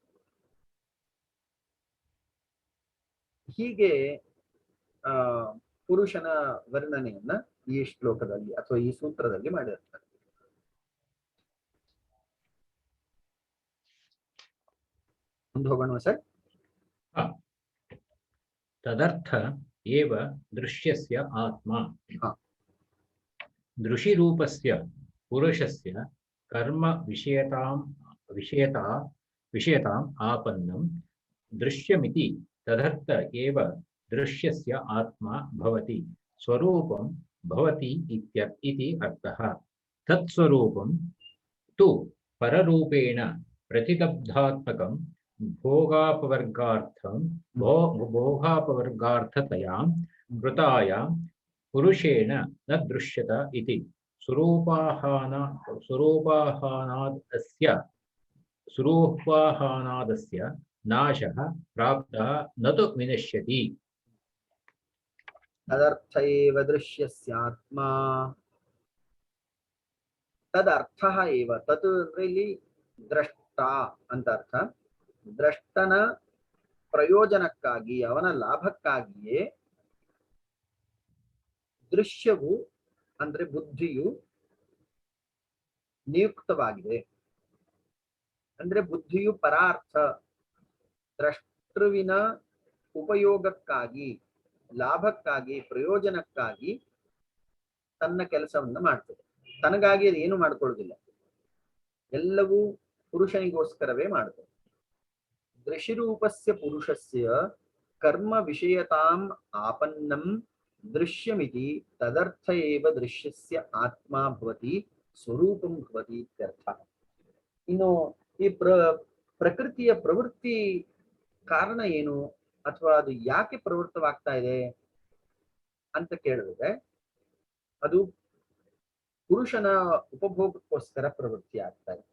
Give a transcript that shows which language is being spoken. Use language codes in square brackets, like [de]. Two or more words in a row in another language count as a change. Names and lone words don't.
[kn] ಹೀಗೆ ಪುರುಷನ ವರ್ಣನೆಯನ್ನ ಈ ಶ್ಲೋಕದಲ್ಲಿ ಅಥವಾ ಈ ಸೂತ್ರದಲ್ಲಿ ಮಾಡಿರ್ತಾರೆ. ಮುಂದೆ ಹೋಗೋಣ ಸರ್. [sa] ತದರ್ಥ ಏವ ದೃಶ್ಯಸ್ಯ ಆತ್ಮ ದೃಶಿರೂಪಸ್ಯ ಪುರುಷಸ್ಯ ಕರ್ಮ ವಿಷಯತಾಂ ಆಪನ್ನಂ ದೃಶ್ಯಮಿತಿ ತದರ್ಥ ಏವ ದೃಶ್ಯಸ್ಯ ಆತ್ಮ ಭವತಿ ಸ್ವರೂಪಂ ಭವತಿ ಇತಿ ಅರ್ಥಃ. ತತ್ಸ್ವರೂಪಂ ತು ಪರರೂಪೇಣ ಪ್ರತಿಲಬ್ಧಾತ್ಮಕಂ ಭೋಗಾಪವರ್ಗಾರ್ಥತಯಾ ಕೃತಾಯಾಂ ಪುರುಷೇಣ ನ ದೃಶ್ಯತ ಇತಿ ಸ್ವರೂಪಾಹಾನಾದಸ್ಯ ನಾಶಃ ಪ್ರಾಪ್ತಃ ನ ತು ವಿನಶ್ಯತಿ. ತದರ್ಥ ಏವ ದೃಶ್ಯಸ್ಯಾತ್ಮ. ತದರ್ಥಃ ಏವ, [kn] ತತ್ ಅಂದ್ರೆ ಇಲ್ಲಿ ದ್ರಷ್ಟ ಅಂತ ಅರ್ಥ. ದ್ರಷ್ಟನ ಪ್ರಯೋಜನಕ್ಕಾಗಿ, ಅವನ ಲಾಭಕ್ಕಾಗಿಯೇ ದೃಶ್ಯವು ಅಂದ್ರೆ ಬುದ್ಧಿಯು ನಿಯುಕ್ತವಾಗಿದೆ. ಅಂದ್ರೆ ಬುದ್ಧಿಯು ಪರಾರ್ಥ, ದ್ರಷ್ಟೃವಿನ ಉಪಯೋಗಕ್ಕಾಗಿ, ಲಾಭಕ್ಕಾಗಿ, ಪ್ರಯೋಜನಕ್ಕಾಗಿ ತನ್ನ ಕೆಲಸವನ್ನ ಮಾಡ್ತದೆ. ತನಗಾಗಿ ಅದು ಏನು ಮಾಡ್ಕೊಳ್ಳೋದಿಲ್ಲ, ಎಲ್ಲವೂ ಪುರುಷನಿಗೋಸ್ಕರವೇ ಮಾಡ್ತದೆ. [sa] ದೃಶಿರೂಪಸ್ಯ ಪುರುಷಸ್ಯ ಕರ್ಮ ವಿಷಯತಾಂ ಆಪನ್ನಂ ದೃಶ್ಯಮಿತಿ ತದರ್ಥ ಏವ ದೃಶ್ಯಸ್ಯ ಆತ್ಮ ಭವತಿ ಸ್ವರೂಪಂ ಭವತಿ ಇತ್ಯರ್ಥ. [kn] ಇನ್ನು ಈ ಪ್ರಕೃತಿಯ ಪ್ರವೃತ್ತಿ ಕಾರಣ ಏನು, ಅಥವಾ ಅದು ಯಾಕೆ ಪ್ರವೃತ್ತವಾಗ್ತಾ ಇದೆ ಅಂತ ಕೇಳಿದ್ರೆ, ಅದು ಪುರುಷನ ಉಪಭೋಗಕ್ಕೋಸ್ಕರ ಪ್ರವೃತ್ತಿ ಆಗ್ತಾ ಇದೆ.